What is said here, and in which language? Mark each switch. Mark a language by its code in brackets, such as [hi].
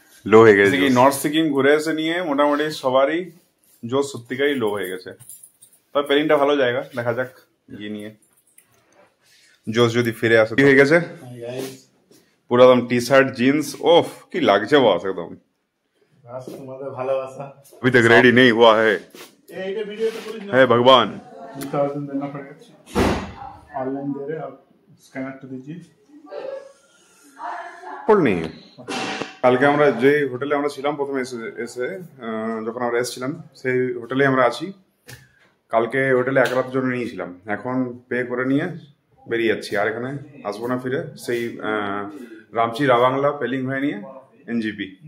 [bn] লো হয়ে গেছে। নর্থ সিকিম ঘুরে এসে নিয়ে মোটামুটি সবারই জোশ সত্যিকারই লো হয়ে গেছে। তবে পেলিংটা ভালো জায়গা, দেখা যাক গিয়ে নিয়ে জোশ যদি ফিরে আসে। কি হয়ে গেছে পুরো একদম টি শার্ট জিন্স, ওফ কি লাগছে বস একদম। তোমাদের ভালোবাসা [hi] अभी तक रेडी नहीं हुआ है। ये वीडियो तो पूरी है भगवान। 2000 देना पड़ेगा, ऑनलाइन दे रहे आप, स्कैनर तो दीजिए। [bn] পড় নেই। কালকে আমরা যে হোটেলে আমরা ছিলাম প্রথমে এসে যখন আমরা এসেছিলাম সেই হোটেলে আমরা আছি। কালকে হোটেলে এক রাতের জন্য নিয়েছিলাম, এখন পে করে নিয়ে বেরিয়ে যাচ্ছি। আর এখানে আসবো না ফিরে, সেই রামচি রাবাংলা পেলিং হয়ে নিয়ে এনজিপি।